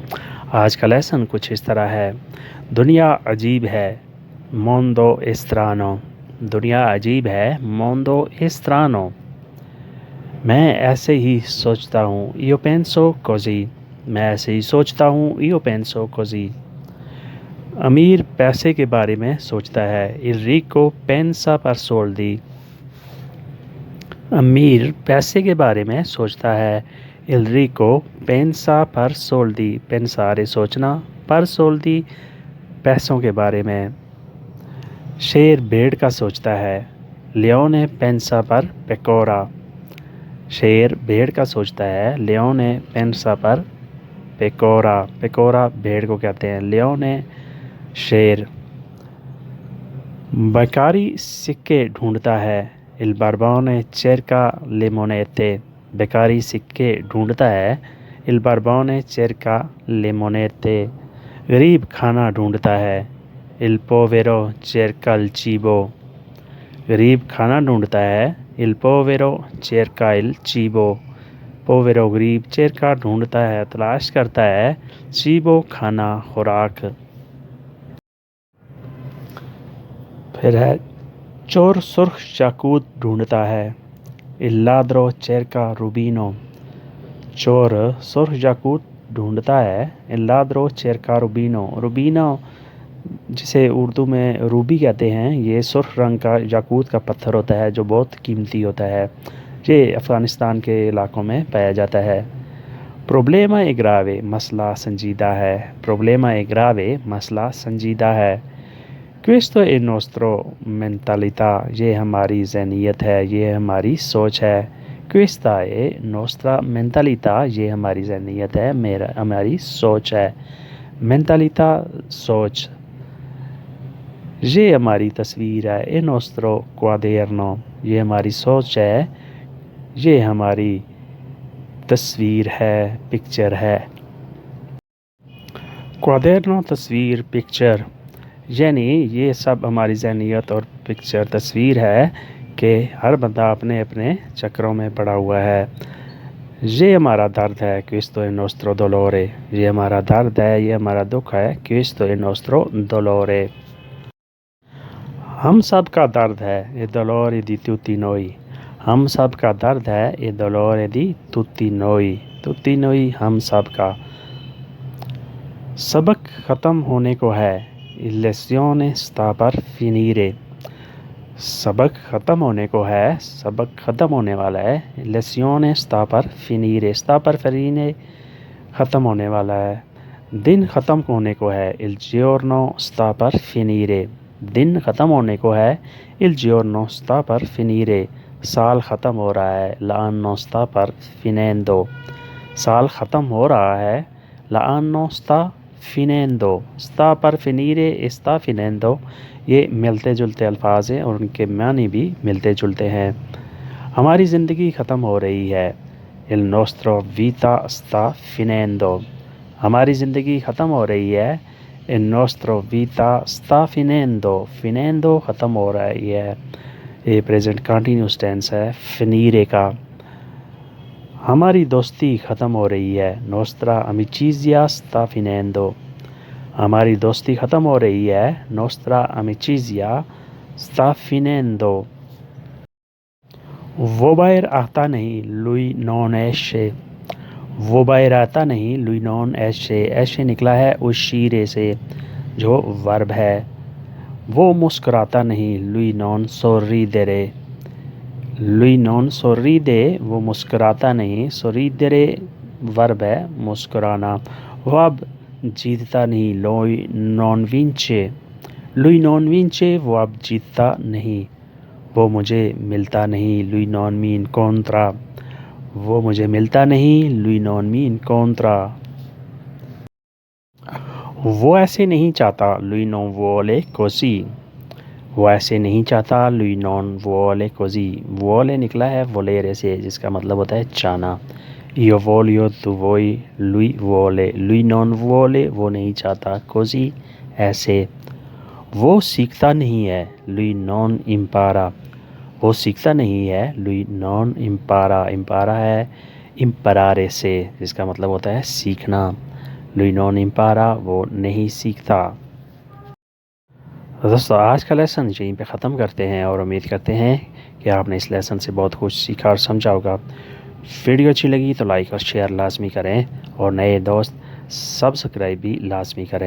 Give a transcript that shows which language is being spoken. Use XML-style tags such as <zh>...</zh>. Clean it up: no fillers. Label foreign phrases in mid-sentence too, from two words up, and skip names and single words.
<ur>آج کا لیسن کچھ اس طرح ہے: دنیا عجیب ہے</ur> <it>mondo strano.</it> <ur>دنیا عجیب ہے</ur> <it>mondo strano.</it> <ur>میں ایسے ہی سوچتا ہوں</ur> <it>io penso così.</it> <ur>میں ایسے ہی سوچتا ہوں</ur> <it>io penso così.</it> <ur>امیر پیسے کے بارے میں سوچتا ہے</ur> <it>il ricco pensa per soldi۔</it> <ur>امیر پیسے کے بارے میں سوچتا ہے</ur> <it>il ricco pensa per soldi۔</it> <ur>pensare سوچنا،</ur> <it>per soldi</it> <ur>پیسوں کے بارے میں۔ شیر بھیڑ کا سوچتا ہے</ur> <it>leone pensa per pecora۔</it> <ur>شیر بھیڑ کا سوچتا ہے</ur> <it>leone pensa per pecora۔</it> <ur>pecora بھیڑ کو کہتے ہیں، leone شیر۔ بیکاری سکے ڈھونڈتا ہے</ur> <it>il barbone cerca le monete۔</it> <ur>بیکاری سکے ڈھونڈتا ہے</ur> <it>il barbone cerca le monete۔</it> <ur>غریب کھانا ڈھونڈتا ہے</ur> <it>il povero cerca il cibo۔</it> <ur>غریب کھانا ڈھونڈتا ہے</ur> <it>il povero cerca il cibo۔</it> <ur>povero غریب، cerca ڈھونڈتا ہے، تلاش کرتا ہے، cibo کھانا، خوراک۔ پھر ہے چور سرخ یاقوت ڈھونڈتا ہے</ur> <it>il ladro cerca rubino۔</it> <ur>چور سرخ یاقوت ڈھونڈتا ہے</ur> <it>il ladro cerca rubino۔</it> <ur>rubino جسے اردو میں روبی کہتے ہیں، یہ سرخ رنگ کا یاقوت کا پتھر ہوتا ہے جو بہت قیمتی ہوتا ہے۔ یہ افغانستان کے علاقوں میں پایا جاتا ہے۔</ur> <it>problema grave</it> <ur>مسئلہ سنجیدہ ہے۔</ur> <it>problema grave</it> <ur>مسئلہ سنجیدہ ہے۔</ur> <it>questo è nostro mentalità،</it> <ur>یہ ہماری ذہنیت ہے، یہ ہماری سوچ ہے۔</ur> <it>questa è nostra mentalità،</it> <ur>یہ ہماری ذہنیت ہے، ہماری سوچ ہے۔ mentalità سوچ۔ یہ ہماری تصویر ہے</ur> <it>è nostro quaderno،</it> <ur>یہ ہماری سوچ ہے، یہ ہماری تصویر ہے، پکچر ہے۔ quaderno تصویر، پکچر، یعنی یہ سب ہماری ذہنیت اور پکچر تصویر ہے کہ ہر بندہ اپنے اپنے چکروں میں پڑا ہوا ہے۔ یہ ہمارا درد ہے</ur> <it>questo è nostro dolore،</it> <ur>یہ ہمارا درد ہے، یہ ہمارا دکھ ہے</ur> <it>questo è nostro dolore۔</it> <ur>ہم سب کا درد ہے</ur> <it>il dolore di tutti noi۔</it> <ur>ہم سب کا درد ہے</ur> <it>il dolore di tutti noi۔ tutti noi</it> <ur>ہم سب کا۔ سبق ختم ہونے کو ہے</ur> <it>il lezione sta per finire۔</it> <ur>سبق ختم ہونے کو ہے، سبق ختم ہونے والا ہے</ur> <it>il lezione sta per finire۔ sta per finire</it> <ur>ختم ہونے والا ہے۔ دن ختم ہونے کو ہے</ur> <it>il giorno sta per finire۔</it> <ur>دن ختم ہونے کو ہے</ur> <it>il giorno sta per finire۔</it> <ur>سال ختم ہو رہا ہے</ur> <it>l'anno sta per finendo۔</it> <ur>سال ختم ہو رہا ہے</ur> <it>l'anno sta finendo۔ sta per finire sta finendo</it> <ur>یہ ملتے جلتے الفاظ ہیں اور ان کے معنی بھی ملتے جلتے ہیں۔ ہماری زندگی ختم ہو رہی ہے</ur> <it>il nostro vita sta finendo۔</it> <ur>ہماری زندگی ختم ہو رہی ہے</ur> <it>il nostro vita sta finendo۔</it> <ur>finendo ختم ہو رہی ہے، یہ</ur> <en>present continuous tense</en> <ur>ہے finire کا۔ ہماری دوستی ختم ہو رہی ہے</ur> <it>nostra amicizia sta finendo۔</it> <ur>ہماری دوستی ختم ہو رہی ہے</ur> <it>nostra amicizia sta finendo۔</it> <ur>وہ باہر آتا نہیں</ur> <it>lui non esce۔</it> <ur>وہ باہر آتا نہیں</ur> <it>lui non esce۔</it> <ur>esce نکلا ہے uscire سے جو ورب ہے۔ وہ مسکراتا نہیں</ur> <it>lui non sorridere۔ lui non sorride</it> <ur>وہ مسکراتا نہیں، sorridere ورب ہے مسکرانا۔ وہ اب جیتتا نہیں</ur> <it>lui non vince۔ lui non vince</it> <ur>وہ اب جیتتا نہیں۔ وہ مجھے ملتا نہیں</ur> <it>lui non mi incontra۔</it> <ur>وہ مجھے ملتا نہیں</ur> <it>lui non mi incontra۔</it> <ur>وہ ایسے نہیں چاہتا</ur> <it>lui non vuole così۔</it> <ur>وہ ایسے نہیں چاہتا</ur> <it>lui non vuole così۔</it> <ur>vuole نکلا ہے volere سے جس کا مطلب ہوتا ہے چاہنا۔</ur> <it>Io voglio, tu vuoi, lui vuole, lui non vuole,</it> <ur>وہ نہیں چاہتا, così, ایسے. وہ سیکھتا نہیں ہے,</ur> <it>lui non impara.</it> <ur>وہ سیکھتا نہیں ہے,</ur> <it>lui non impara.</it> <ur>impara ہے imparare سے, جس کا مطلب ہوتا ہے سیکھنا.</ur> <it>lui non impara,</it> <ur>وہ نہیں سیکھتا. دوستو آج کا لیسن یہیں پہ ختم کرتے ہیں اور امید کرتے ہیں کہ آپ نے اس لیسن سے بہت کچھ سیکھا اور سمجھا ہوگا. ویڈیو اچھی لگی تو لائک اور شیئر لازمی کریں اور نئے دوست سبسکرائب بھی لازمی کریں.</ur>